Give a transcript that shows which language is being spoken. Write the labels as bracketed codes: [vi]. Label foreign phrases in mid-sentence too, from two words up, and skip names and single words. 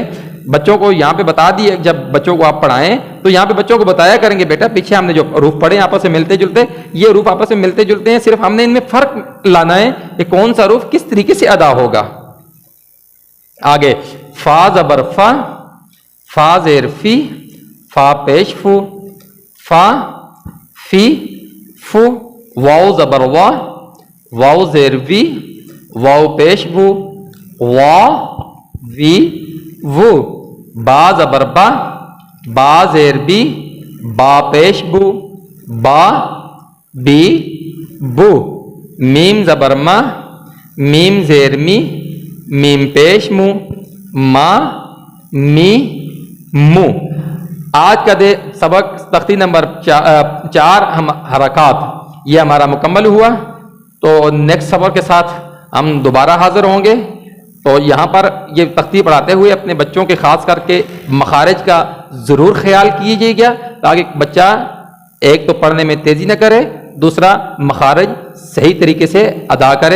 [ur] بچوں کو یہاں پہ بتا دیے, جب بچوں کو آپ پڑھائیں تو یہاں پہ بچوں کو بتایا کریں گے بیٹا پیچھے ہم نے جو حروف پڑھے آپس میں ملتے جلتے, یہ حروف آپس میں ملتے جلتے ہیں, صرف ہم نے ان میں فرق لانا ہے کہ کون سا حروف کس طریقے سے ادا ہوگا. آگے فا زبر فا, فا زیر فی, فا پیش فو, فا فی فو. واو زبر وا, واو زیر وی, واو پیش وو, وا وی وو. با زبر با, با زیر بی, با پیش بو, با بی بو. میم زبر ما, میم زیر می, میم پیش مو, ما می مو. آج کا سبق تختی نمبر 4 حرکات یہ ہمارا مکمل ہوا. تو نیکسٹ سبق کے ساتھ ہم دوبارہ حاضر ہوں گے. تو یہاں پر یہ تختی پڑھاتے ہوئے اپنے بچوں کے خاص کر کے مخارج کا ضرور خیال کیجیے گا, تاکہ بچہ ایک تو پڑھنے میں تیزی نہ کرے, دوسرا مخارج صحیح طریقے سے ادا کرے.